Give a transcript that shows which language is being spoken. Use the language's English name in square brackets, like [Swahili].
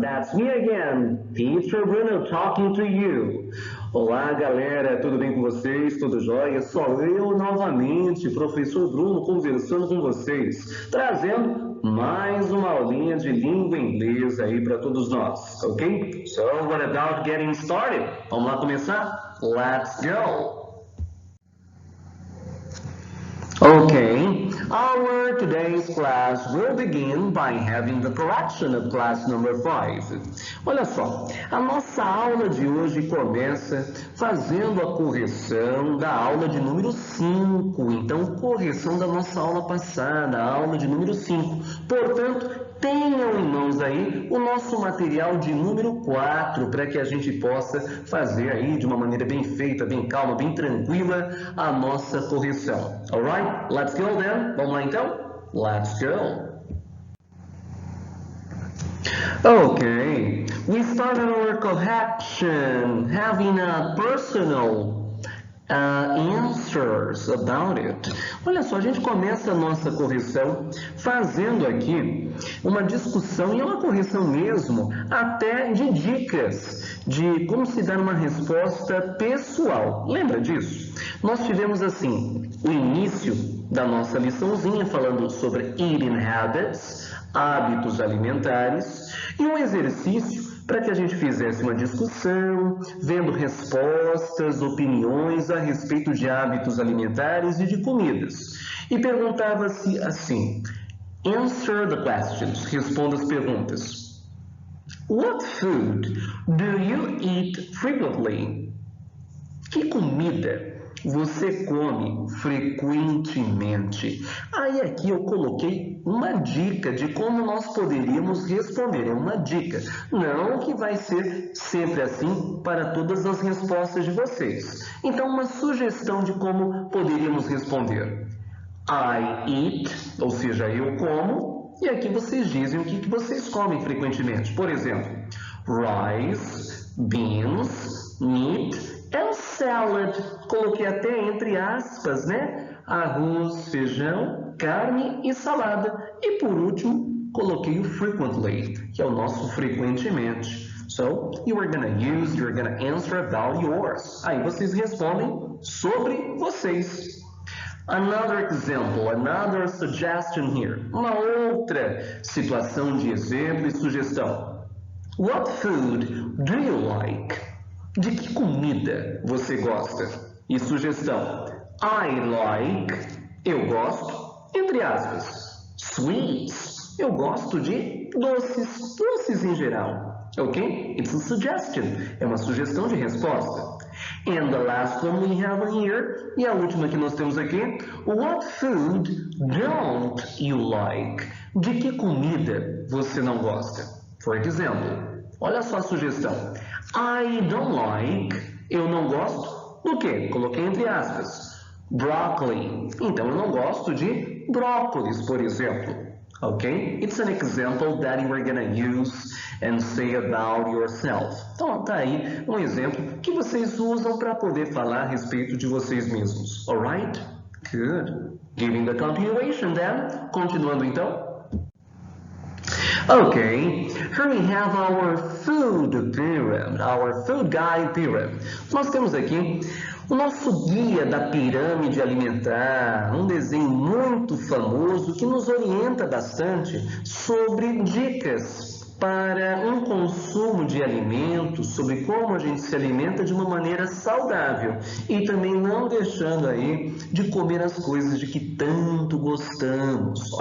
[English] That's me again, Teacher Bruno talking to you. [Portuguese] Olá, galera, tudo bem com vocês? Tudo jóia? Sou eu novamente, professor Bruno, conversando com vocês, trazendo mais uma aulinha de língua inglesa aí para todos nós, ok? [English] So, what about getting started? [Portuguese] Vamos lá começar? [English] Let's go! Okay, our today's class will begin by having the correction of class number 5. [Portuguese] Olha só, a nossa aula de hoje começa fazendo a correção da aula de número 5. Então, correção da nossa aula passada, a aula de número 5. Portanto, tenham em mãos aí o nosso material de número 4 para que a gente possa fazer aí de uma maneira bem feita, bem calma, bem tranquila a nossa correção. Alright? Let's go then. Vamos lá então? Let's go. Okay, we started our correction having a personal answers about it. Olha só, a gente começa a nossa correção fazendo aqui uma discussão, e é uma correção mesmo, até de dicas de como se dar uma resposta pessoal. Lembra disso? Nós tivemos assim, o início da nossa liçãozinha falando sobre eating habits, hábitos alimentares, e um exercício para que a gente fizesse uma discussão, vendo respostas, opiniões a respeito de hábitos alimentares e de comidas. E perguntava-se assim, [English] answer the questions, [Portuguese] responda as perguntas. [English] What food do you eat frequently? [Portuguese] Que comida você come frequentemente? Aí aqui eu coloquei uma dica de como nós poderíamos responder. É uma dica, não que vai ser sempre assim para todas as respostas de vocês. Então, uma sugestão de como poderíamos responder. [English] I eat, [Portuguese] ou seja, eu como, e aqui vocês dizem o que vocês comem frequentemente. Por exemplo, [English] rice, beans, meat, and salad. [Portuguese] Coloquei até entre aspas, né? Arroz, feijão, carne e salada. E por último, coloquei o frequently, que é o nosso frequentemente. [English] So, you're gonna answer about yours. [Portuguese] Aí vocês respondem sobre vocês. [English] Another example, another suggestion here. [Portuguese] Uma outra situação de exemplo e sugestão. [English] What food do you like? [Portuguese] De que comida você gosta? E sugestão. [English] I like, [Portuguese] eu gosto, entre aspas, sweets. Eu gosto de doces, doces em geral. Ok? [English] It's a suggestion. [Portuguese] É uma sugestão de resposta. [English] And the last one we have here, [Portuguese] e a última que nós temos aqui, [English] what food don't you like? [Portuguese] De que comida você não gosta? [English] For example, [Portuguese] olha só a sugestão. [English] I don't like, [Portuguese] eu não gosto do quê? Coloquei entre aspas. Broccoli. Então eu não gosto de brócolis, por exemplo. [English] Ok? It's an example that you are gonna use and say about yourself. [Portuguese] Então tá aí um exemplo que vocês usam para poder falar a respeito de vocês mesmos. [English] Alright? Good. Giving the continuation then. [Portuguese] Continuando então. [English] Okay, here we have our food pyramid, our food guide pyramid. [Portuguese] Nós temos aqui o nosso guia da pirâmide alimentar, um desenho muito famoso que nos orienta bastante sobre dicas para um consumo de alimentos, sobre como a gente se alimenta de uma maneira saudável e também não deixando aí de comer as coisas de que tanto gostamos.